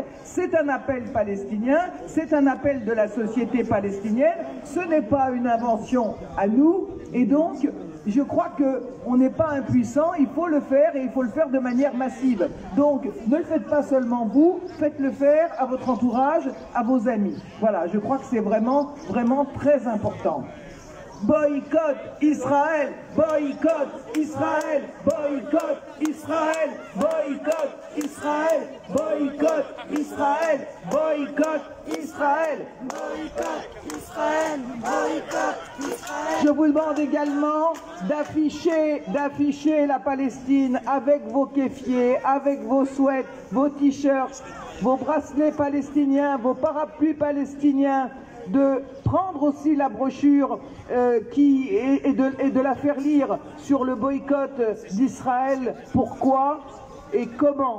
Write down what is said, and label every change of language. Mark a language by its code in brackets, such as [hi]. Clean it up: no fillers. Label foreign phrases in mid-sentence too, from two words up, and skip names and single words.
[fr] C'est un appel palestinien, c'est un appel de la société palestinienne, ce n'est pas une invention à nous, et donc, je crois qu'on n'est pas impuissant, il faut le faire et il faut le faire de manière massive. Donc, ne le faites pas seulement vous, faites-le faire à votre entourage, à vos amis. Voilà, je crois que c'est vraiment, vraiment très important. Boycott Israël, boycott Israël, boycott Israël, boycott Israël, boycott Israël, boycott Israël, boycott Israël, boycott Israël. Je vous demande également d'afficher la Palestine avec vos kéfiers, avec vos sweats, vos t-shirts, vos bracelets palestiniens, vos parapluies palestiniens, de prendre aussi la brochure et de la faire lire sur le boycott d'Israël, pourquoi et comment.